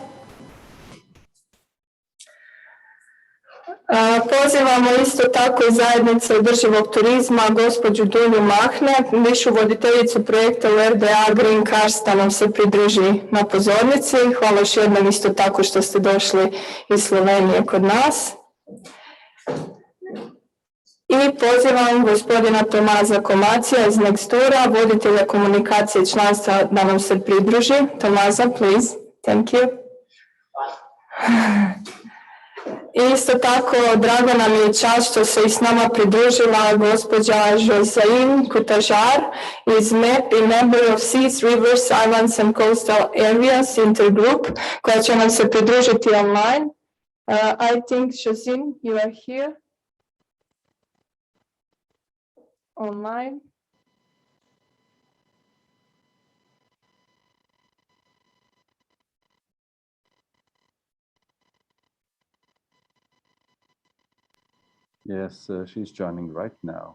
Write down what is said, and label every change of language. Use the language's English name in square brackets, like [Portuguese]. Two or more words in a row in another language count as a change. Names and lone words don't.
[Croatian] Pozivamo isto tako iz zajednice održivog turizma gospođu Dunju Mahne, višu voditeljicu projekta u RDA Green Cars, da nam se pridruži na pozornici. Hvala još jednom isto tako što ste došli iz Slovenije kod nas. I pozivam gospodina Tomaza Komacija iz Nextura, voditelja komunikacije članstva, da nam se pridruži. Tomaza, [English] please. Thank you. [Croatian] Isto tako, drago nam je čast što se i s nama pridružila gospođa Josain Kutažar iz MEP i Member of Seas, Rivers, Islands and Coastal Areas Intergroup, koja će nam se pridružiti online. [English] I think, Josain, you are here. Online. Yes, she's joining right now.